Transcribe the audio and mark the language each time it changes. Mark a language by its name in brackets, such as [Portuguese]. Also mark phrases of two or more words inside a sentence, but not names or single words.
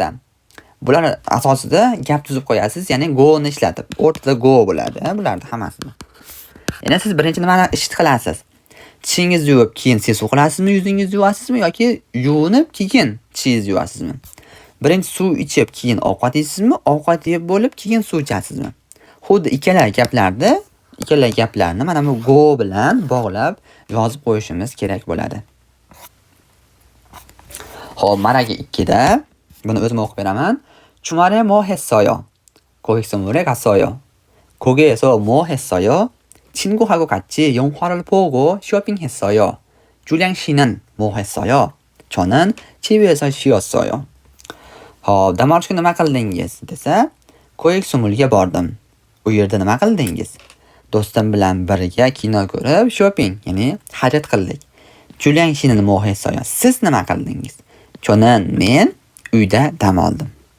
[Uzbek] bular asosida gap tuzib qo'yasiz, ya'ni go ni ishlatib. O'rtada go bo'ladi, bularni hammasini. Ya'ni siz birinchi nimani ish qilasiz? Tishingizni yuvib, keyin sesuv qilasizmi, yuzingizni yuvasizmi yoki yuvinib, keyin tishingizni yuvasizmi? Birinchi suv ichib, keyin ovqat yeysizmi? Ovqat yeb bo'lib, keyin suv ichasizmi? Xuddi ikkala gaplarni mana bu go bilan bog'lab yozib qo'yishimiz kerak bo'ladi. Xo'p, maragi 2 da buni o'zim o'qib beraman. [Korean] 주말에 뭐 했어요? 고객선물에 갔어요. 거기에서 뭐 했어요? 친구하고 같이 영화를 보고 쇼핑했어요. 주량 씨는 뭐 했어요? 저는 집에서 쉬었어요. [Uzbek] dam olish kuni nima qildingiz desa, Ko'k-Sumulga bordim. U yerda nima qildingiz? Do'stim bilan birga kino ko'rib, shopping, ya'ni xarid qildik. Julian ishini muhaysoya. Siz nima qildingiz? Cho'nin men uyda dam oldim.